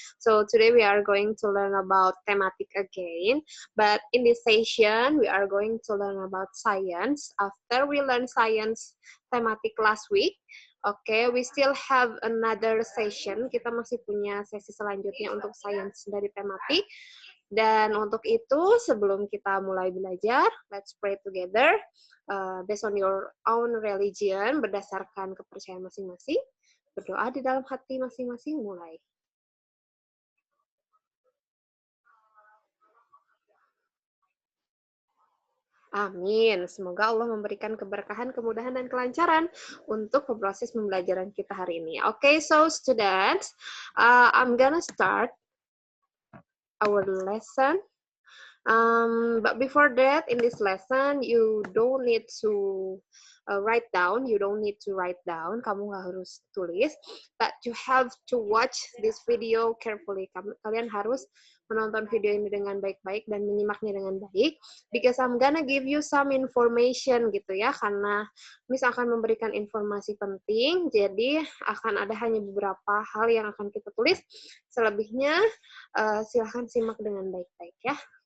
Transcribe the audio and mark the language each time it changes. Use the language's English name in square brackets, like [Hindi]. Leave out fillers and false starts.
[English] So today we are going to learn about thematic again, but in this session we are going to learn about science. After we learn science thematic last week, okay, we still have another session. [Indonesian] Kita masih punya sesi selanjutnya untuk science dari tematik. Dan untuk itu, sebelum kita mulai belajar, [English] let's pray together. Based on your own religion, [Indonesian] berdasarkan kepercayaan masing-masing, berdoa di dalam hati masing-masing, mulai. Amin. Semoga Allah memberikan keberkahan, kemudahan, dan kelancaran untuk proses pembelajaran kita hari ini. [English] Okay, so students, I'm gonna start our lesson. But before that, in this lesson, you don't need to write down. You don't need to write down. [Indonesian] Kamu nggak harus tulis, [English] but you have to watch this video carefully. [Indonesian] Kalian harus menonton video ini dengan baik-baik dan menyimaknya dengan baik. [English] Because I'm gonna give you some information [Indonesian] gitu ya, karena Miss akan memberikan informasi penting. Jadi akan ada hanya beberapa hal yang akan kita tulis. Selebihnya silahkan simak dengan baik-baik ya.